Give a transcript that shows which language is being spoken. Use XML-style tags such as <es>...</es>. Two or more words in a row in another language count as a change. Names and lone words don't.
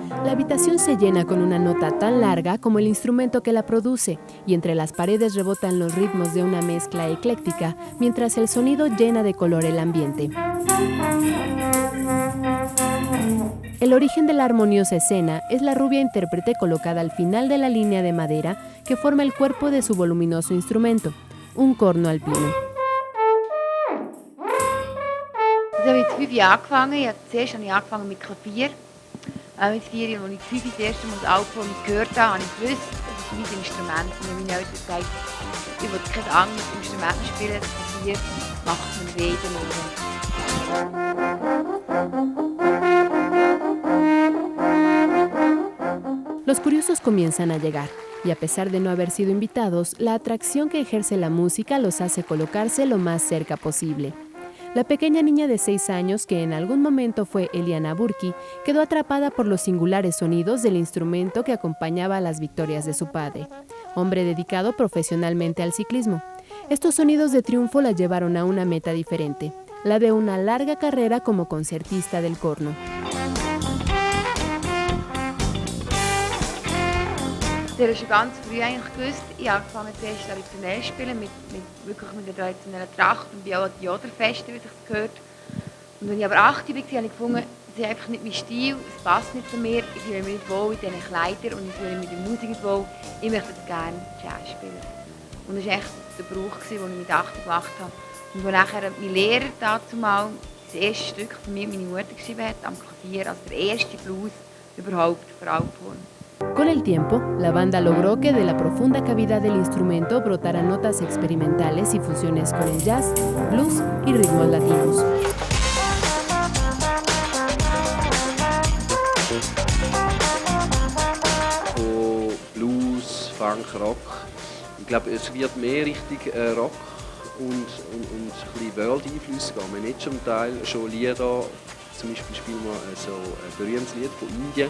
<es>La habitación se llena con una nota tan larga como el instrumento que la produce, y entre las paredes rebotan los ritmos de una mezcla ecléctica, mientras el sonido llena de color el ambiente. El origen de la armoniosa escena es la rubia intérprete colocada al final de la línea de madera que forma el cuerpo de su voluminoso instrumento, un corno alpino.</es> <de>Ich habe mit 5 angefangen. Zuerst habe ich angefangen mit Klavier. Mit 4, als ich 5 das erste Mal das Album gehört habe, habe ich gewusst, das ist mein Instrument. Und meine Eltern gesagt, ich will kein anderes Instrument spielen, das Klavier macht mir weh in den Ohren.</de> <es>Los curiosos comienzan a llegar, y a pesar de no haber sido invitados, la atracción que ejerce la música los hace colocarse lo más cerca posible. La pequeña niña de 6 años, que en algún momento fue Eliana Burki, quedó atrapada por los singulares sonidos del instrumento que acompañaba a las victorias de su padre, hombre dedicado profesionalmente al ciclismo. Estos sonidos de triunfo la llevaron a una meta diferente, la de una larga carrera como concertista del corno.</es> <de>Ich habe schon ganz früh eigentlich gewusst, ich habe angefangen zuerst traditionell zu spielen, wirklich mit der traditionellen Tracht und bei auch an die Joderfeste, wie sich das gehört. Und als ich aber 8 war, habe ich gefunden, das ist einfach nicht mein Stil, es passt nicht zu mir, ich fühle mich nicht wohl in diesen Kleidern und ich fühle mich mit der Musik nicht wohl, ich möchte jetzt gerne Jazz spielen. Und das war echt der Brauch, den ich mit 8 gemacht habe. Und wo nachher mein Lehrer dazu mal das erste Stück für mich meine Mutter geschrieben hat, am Klavier, also der erste Blues überhaupt für Alphorn.</de> <es>Con el tiempo, la banda logró que de la profunda cavidad del instrumento brotaran notas experimentales y fusiones con el jazz, blues y ritmos latinos.</es> <de>Von Blues, Funk, Rock. Ich glaube, es wird mehr Richtung Rock und ein bisschen World-Einflüsse gehen. Wir haben jetzt zum Teil schon Lieder, zum Beispiel spielen wir so ein berühmtes Lied von Indien.</de>